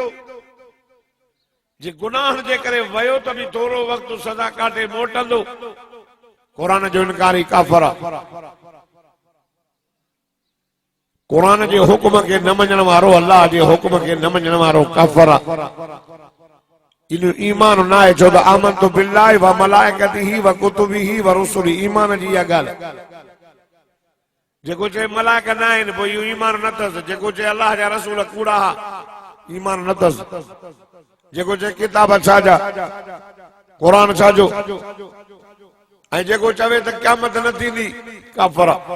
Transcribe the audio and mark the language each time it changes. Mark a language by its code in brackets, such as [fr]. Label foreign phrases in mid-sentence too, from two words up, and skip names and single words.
[sd] जे गुनाह जे करे वयो त बि थोरो वक्त सदा काटे मोटंदो। कुरान जो इनकारी काफर आहे। कुरान जे हुक्म खे न मञण वारो अल्लाह जे हुक्म खे न मञण वारो काफर आहे। इन ईमान न आहे। छो त [ar] آمنت بالله وملائكته وكتبه ورسله [sd] ईमान जी इहा ॻाल्हि। जेको चए मलाइका न आहिनि पोइ इहो ईमान न अथसि। जेको चए अल्लाह जा रसूल कूड़ा हा ईमान न अथसि। जेको चए किताब छाजा कुरान छाजो ऐं जेको चवे त क़यामत न थींदी काफर आहे।